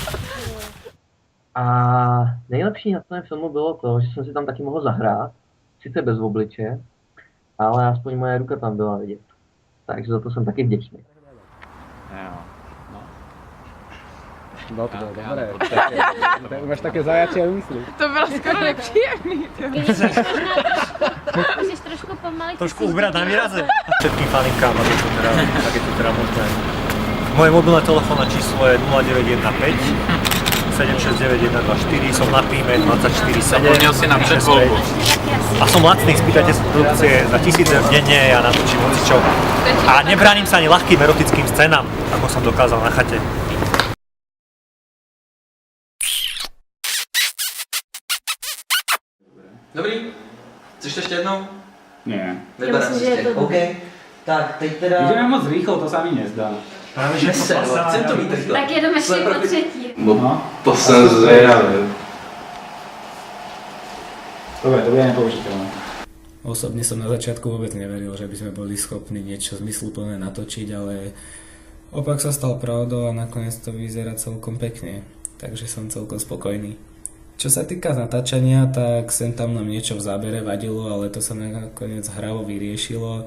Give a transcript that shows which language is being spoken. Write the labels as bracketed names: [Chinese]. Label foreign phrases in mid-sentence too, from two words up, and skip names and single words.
[Czech] A nejlepší na tom filmu bylo to, že jsem si tam taky mohl zahrát, sice bez obliče, ale aspoň moje ruka tam byla vidět. Takže za to jsem taky vděčný. No to bylo dobré. [Slovak] To máš také zajačie úmysly. [Czech] To bylo skoro nepříjemný. Můžeš trošku pomalit. Trošku ubrat na výraze. [Slovak] Všetkým faninkám, tak je to teda možné. Moje mobilné telefónne číslo je 0915 769 124, som na Píme 24/7. [Czech] Zapomněl si na předvolbu. [Slovak] A som lacný, spýtajte sa produkcie za 1000 eur denne a natočím hocičo. A nebránim sa ani ľahkým erotickým scénám, ako som dokázal na chate. [Czech] Dobrý. Chceš to ještě jednou? [Slovak] Nie. Vyberám si ještě. [Czech] OK, tak teď teda... [Slovak] Ideme moc rýchlo, to sa mi nezdá. Práve že [Czech] Chcem to mít rychle. Tak jedeme ještě po třetí. No. To jsem zvědavý. [Slovak] Dobre, to bude nepoužiteľné. Osobne som na začiatku vôbec neveril, že by sme boli schopní niečo zmysluplné natočiť, ale opak sa stal pravdou a nakoniec to vyzerá celkom pekne, takže som celkom spokojný. Čo sa týka natáčania, tak sem tam nám niečo v zábere vadilo, ale to sa nakoniec hravo vyriešilo.